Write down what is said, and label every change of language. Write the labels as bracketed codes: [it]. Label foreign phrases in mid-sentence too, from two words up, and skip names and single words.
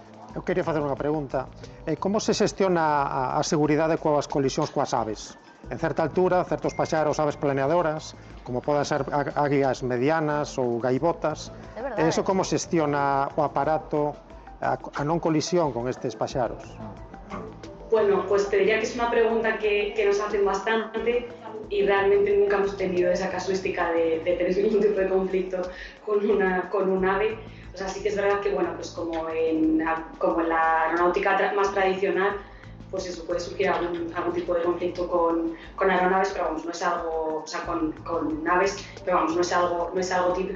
[gl] Eu quería facer unha pregunta. Como se xestiona a seguridade coas colisións coas aves? En certa altura, certos paxaros, aves planeadoras, como poden ser águias medianas ou gaivotas, eso como xestiona o aparato a non colisión con estes paxaros? [es] Bueno, pues te diría que es una pregunta que nos hacen bastante y realmente nunca hemos tenido esa casuística de tener ningún tipo de conflicto con un ave. O sea, sí que es verdad que, bueno, pues como en la aeronáutica más tradicional, pues eso, puede surgir algún tipo de conflicto con aeronaves, pero vamos, no es algo, o sea, con naves, pero vamos, no es algo típico.